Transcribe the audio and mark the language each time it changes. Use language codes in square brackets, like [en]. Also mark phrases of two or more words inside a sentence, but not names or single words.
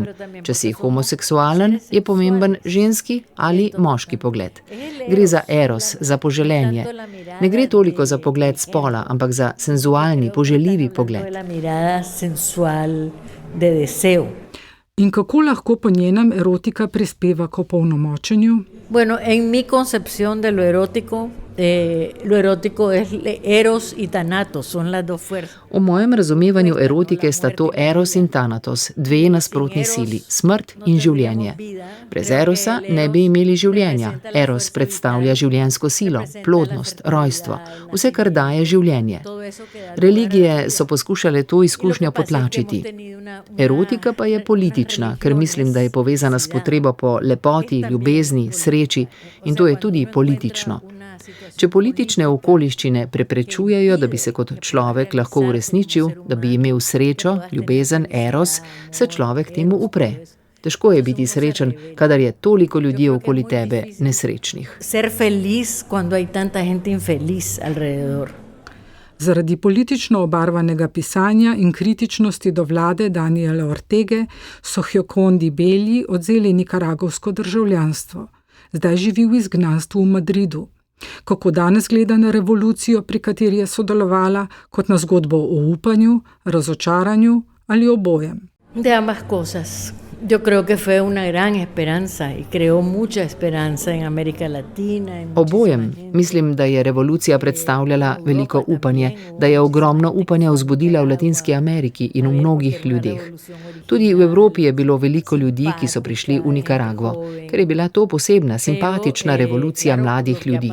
[sl] Če si homoseksualen, je pomemben ženski ali moški pogled. Gre za eros, za poželenje. Ne gre toliko za pogled spola, ampak za senzualni, poželjivi pogled. In kako lahko po njenem erotika prispeva k opolnomočenju? [es] Bueno, en mi concepción de lo erótico es eros y thanatos, son las dos fuerzas. [sl] V mojem razumevanju erotike sta to eros in thanatos, dve nasprotni sili, smrt in življenje. Brez erosa ne bi imeli življenja. Eros predstavlja življenjsko silo, plodnost, rojstvo, vse, kar daje življenje. Religije so poskušale to izkušnjo potlačiti. Erotika pa je politična, ker mislim, da je povezana s potrebo po lepoti, ljubezni, sreči in to je tudi politično. Če politične okoliščine preprečujejo, da bi se kot človek lahko uresničil, da bi imel srečo, ljubezen, eros, se človek temu upre. Težko je biti srečen, kadar je toliko ljudi okoli tebe nesrečnih. [es] Ser feliz cuando hay tanta gente infeliz alrededor. [sl] Zaradi politično obarvanega pisanja in kritičnosti do vlade Daniela Ortege so Giocondi Belli odzeli nikaragovsko državljanstvo. Zdaj živi v izgnanstvu v Madridu. Kako danes gleda na revolucijo, pri kateri je sodelovala, kot na zgodbo o upanju, razočaranju ali obojem? [es] De ambas cosas. Yo creo que fue una gran esperanza y creó mucha esperanza en América Latina. [sl] Obojem. Mislim, da je revolucija predstavljala veliko upanje, da je ogromno upanja vzbudila v Latinski Ameriki in v mnogih ljudeh. Tudi v Evropi je bilo veliko ljudi, ki so prišli v Nikaragvo, ker je bila to posebna, simpatična revolucija mladih ljudi.